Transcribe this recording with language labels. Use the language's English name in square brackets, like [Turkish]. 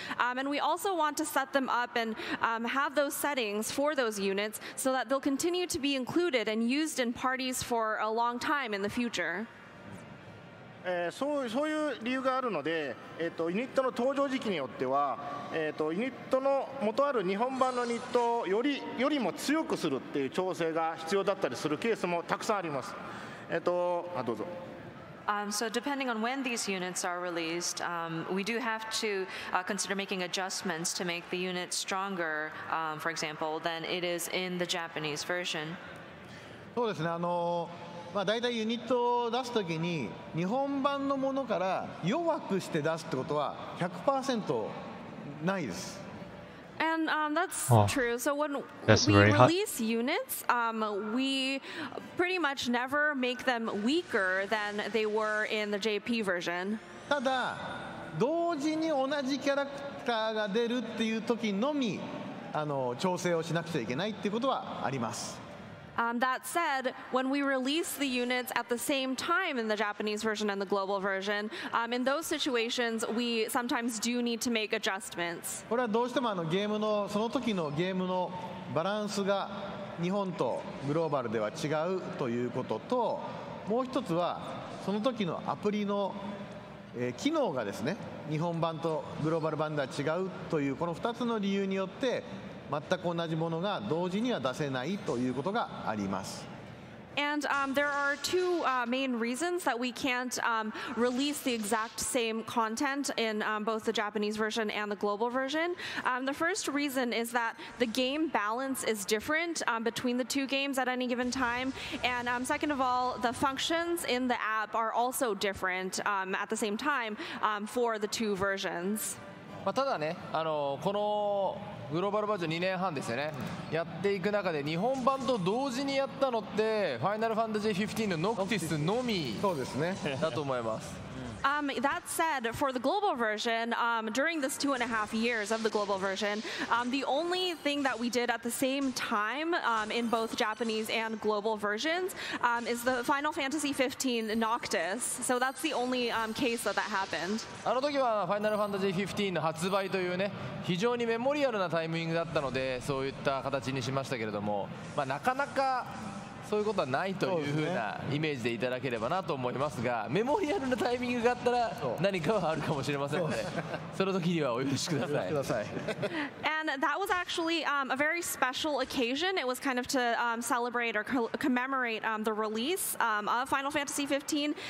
[English] And we also want to set them up and have those settings for those units so that they'll continue to be included and used in parties for a long time in the future. [Japanese] そういう理由があるので、ユニットの登場時期によっては、ユニットの元ある日本版のユニットをよりも強くするっていう調整が必要だったりするケースもたくさんあります。どうぞ。 [English] So depending on when these units are released, we do have to consider making adjustments to make the unit stronger, for example, than it is in the Japanese version. [Japanese] そうですね。大体ユニットを出すときに日本版のものから弱くして出すってことは 100% ないです。 [English] And that's true. So when we release units, we pretty much never make them weaker than they were in the JP version. [Japanese] ただ同時に同じキャラクターが出るっていう時のみ調整をしなくちゃいけないっていうことはあります。 [English] That said, when we release the units at the same time in the Japanese version and the global version, in those situations, we sometimes do need to make adjustments. [Japanese] これはどうしてもその時のゲームのバランスが日本とグローバルでは違うということと、もう一つはその時のアプリの機能がですね、日本版とグローバル版では違うというこの2つの理由によって全く同じものが同時には出せないということがあります。 [English] And there are two main reasons that we can't release the exact same content in both the Japanese version and the global version. The first reason is that the game balance is different between the two games at any given time. And second of all, the functions in the app are also different at the same time for the two versions. [Japanese] ただね、このグローバルバージョン2年半ですよね、やっていく中で日本版と同時にやったのってファイナルファンタジー15のノクティスのみだと思います。 [English] That said, for the global version, during this 2.5 years of the global version, the only thing that we did at the same time in both Japanese and global versions is the Final Fantasy 15 Noctis. So that's the only case that happened. [Japanese] あの時はファイナルファンタジー15の発売というね、非常にメモリアルなタイミングだったので、そういった形にしましたけれども、なかなかそういうことはないというふうなイメージでいただければなと思いますが、メモリアルなタイミングがあったら何かはあるかもしれませんので、その時にはお許しください。 [English] And that was actually a very special occasion. It was kind of to celebrate or commemorate the release of Final Fantasy 15.